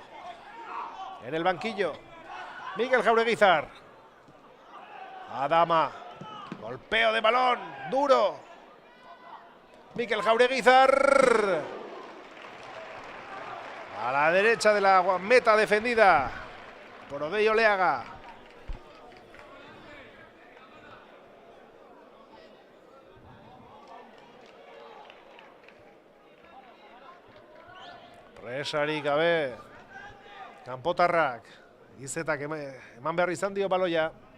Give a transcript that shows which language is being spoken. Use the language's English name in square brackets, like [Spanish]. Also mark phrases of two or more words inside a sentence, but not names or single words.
[Spanish] En el banquillo, Mikel Jaureguizar. Adama. Golpeo de balón, duro. Mikel Jaureguizar. A la derecha de la meta defendida por Odey Oleaga. [Basque] Presarik gabe, kanpotarrak, izetak eman behar izan dio baloia.